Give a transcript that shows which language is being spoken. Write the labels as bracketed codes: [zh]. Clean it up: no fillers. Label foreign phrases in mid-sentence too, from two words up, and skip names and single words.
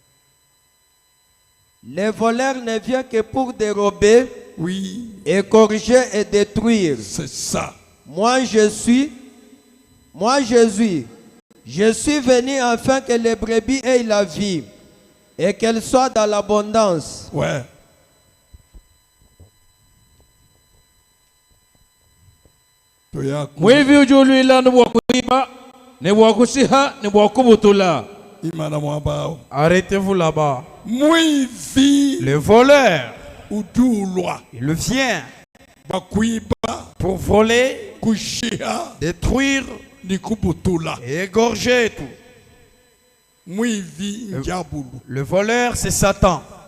[fr] Les voleurs ne viennent que pour dérober, oui, et corriger et détruire. C'est ça. Moi Jésus, je suis venu afin que les brebis aient la vie et qu'elles soient dans l'abondance. Ouais. [bem] Mwivi ujulwila nubwakuiba nibwakusiha nibwakubutula. [fr] Arrêtez-vous là-bas. Le voleur, il vient pour voler, détruire et égorger tout. Le voleur, c'est Satan.